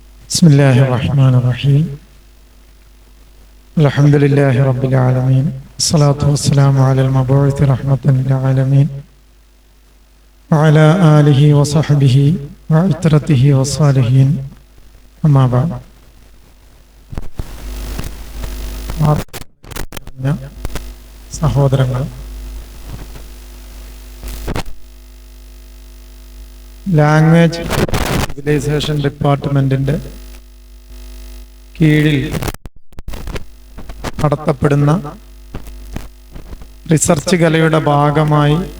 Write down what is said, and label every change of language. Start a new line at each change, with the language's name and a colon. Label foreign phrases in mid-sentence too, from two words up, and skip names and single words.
Arabic: بسم الله الرحمن الرحيم الحمد لله رب العالمين الصلاة والسلام على المبعوث رحمة للعالمين وعلى آله وصحبه وعترته والصالحين أما بعد സഹോദരങ്ങൾ,
English: language civilization department
Malayalam: കീഴിൽ നടത്തപ്പെടുന്ന റിസർച്ച് കലയുടെ ഭാഗമായി